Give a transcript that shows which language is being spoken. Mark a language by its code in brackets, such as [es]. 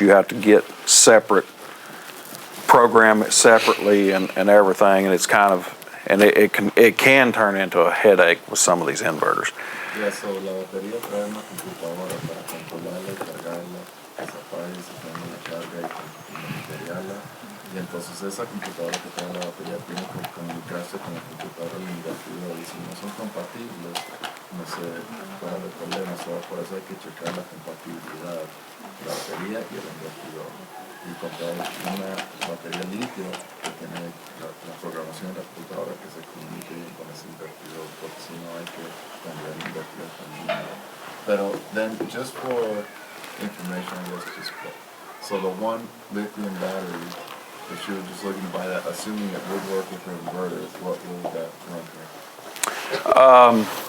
[en] You have to get separate, program it separately and everything, and it's kind of, and it can turn into a headache with some of these inverters. Yeah, so [es] la batería trae una computadora para controlarla y cargarla, que se apague y se prende la carga y monitorearla. Y entonces esa computadora que trae la batería tiene que comunicarse con la computadora del invertidor y si no son compatibles, no se puede haber problemas. Por eso hay que checar la compatibilidad de la batería y el invertidor. Y comprar una batería litio que tiene la programación de la computadora que se comunique bien con ese invertidor, porque si no hay que cambiar el invertidor también. [en] Pero then, just for information, I guess, so the one lithium battery, if she was just looking to buy that, assuming it would work with her inverter, what would that run her?